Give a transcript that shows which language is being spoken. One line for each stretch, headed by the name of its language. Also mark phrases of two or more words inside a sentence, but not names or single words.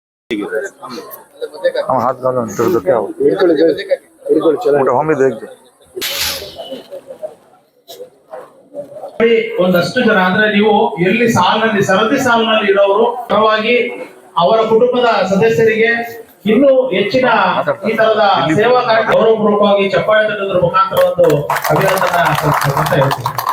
Hindi: हम हाथ डालो तो क्या हो हम भी देख दो
Kannada: ಒಂದಷ್ಟು ಜನ ಅಂದ್ರೆ ನೀವು ಎಲ್ಲಿ ಸಾಲಿನಲ್ಲಿ ಸರದಿ ಸಾಲಿನಲ್ಲಿ ಇರೋರು ಪರವಾಗಿ ಅವರ ಕುಟುಂಬದ ಸದಸ್ಯರಿಗೆ ಇನ್ನೂ ಹೆಚ್ಚಿನ ಈ ತರದ ಸೇವಾ ಕಾರ್ಯ ಗೌರವಪೂರ್ವಕವಾಗಿ ಚಪ್ಪಾಳೆ ತಟ್ಟುವುದರ ಮುಖಾಂತರ ಒಂದು ಅಭಿನಂದನಾ ಅಂತ ಹೇಳ್ತೀನಿ.